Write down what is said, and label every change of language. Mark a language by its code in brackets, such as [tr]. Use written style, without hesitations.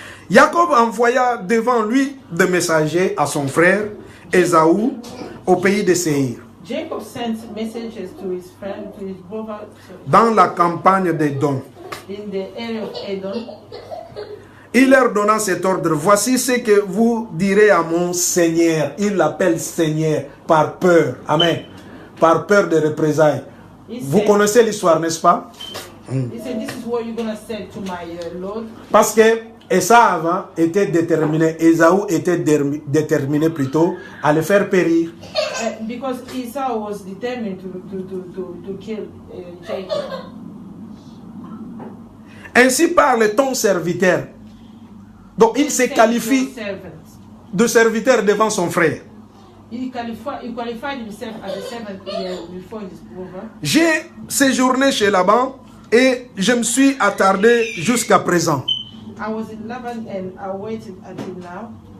[fr] Jacob envoya devant lui des messagers à son frère Ésaü au pays de Séir, [en] Jacob sent messages to his friend, to his brother, [fr] dans la campagne d'Édom. [en] In the area of Edom. [fr] Il leur donna cet ordre: voici ce que vous direz à mon Seigneur. Il l'appelle Seigneur par peur. Amen. Par peur de représailles. Vous connaissez l'histoire, n'est-ce pas? [en] He said, this is what you're going to say to my Lord. [fr] Parce que Esav était déterminé, Ésaü était déterminé plutôt à le faire périr. [en] Because Esau was determined to kill Jacob. [fr] Ainsi parle ton serviteur. Donc il se qualifie de serviteur devant son frère. [en] He qualified himself as a servant before his brother. [fr] J'ai séjourné chez Laban et je me suis attardé jusqu'à présent. [en] I was in Laban and I waited until now.